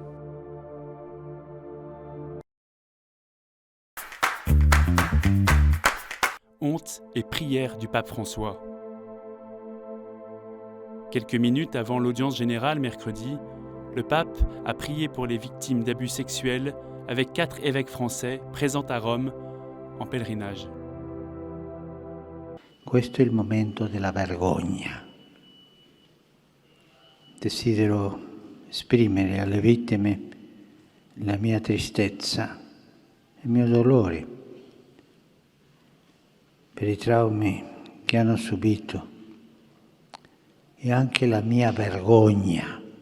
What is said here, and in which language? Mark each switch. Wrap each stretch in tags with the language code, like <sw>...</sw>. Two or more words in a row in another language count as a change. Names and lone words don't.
<fr>Honte et prière du pape François. Quelques minutes avant l'audience générale mercredi, le pape a prié pour les victimes d'abus sexuels avec 4 évêques français présents à Rome en pèlerinage.</fr> <it>Questo è il momento della vergogna. Desidero esprimere alle vittime la mia tristezza, il mio dolore per i traumi che hanno subito e anche la mia vergogna,</it>